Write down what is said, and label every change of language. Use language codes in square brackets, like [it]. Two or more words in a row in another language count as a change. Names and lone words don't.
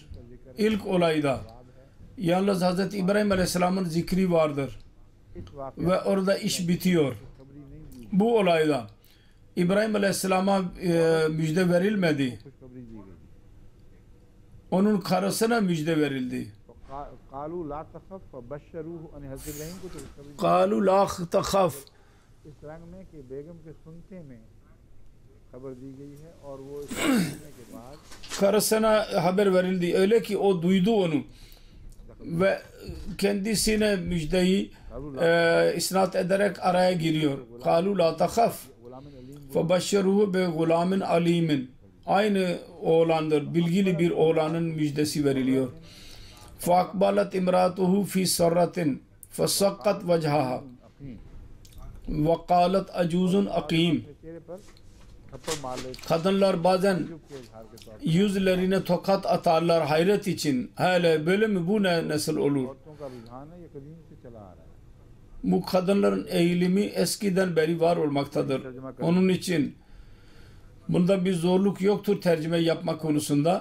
[tr] İlk olayda yalnız Hz. İbrahim Aleyhisselam'ın zikri vardır. Ve orada iş bitiyor. Bu olayda İbrahim Aleyhisselam'a müjde verilmedi. Onun karısına müjde verildi. [ar] قالوا لا تخف [tr] karısına haber verildi. Öyle ki o duydu onu ve kendisine müjdeyi isnat ederek araya giriyor. [ar] قالوا لا تخف فبشروه بغلام عليم. [tr] Aynı oğlandır. Bilgili bir oğlanın müjdesi veriliyor. [ar] فَاَقْبَلَتْ اِمْرَاتُهُ فِي سَرَّةٍ فَسَقَّتْ وَجْهَهَا وَقَالَتْ اَجُوزٌ اَقِيمٌ. [tr] Kadınlar bazen yüzlerine tokat atarlar hayret için. Hele böyle mi, bu ne nasıl olur? Bu kadınların eğilimi eskiden beri var olmaktadır. Onun için bunda bir zorluk yoktur tercüme yapma konusunda.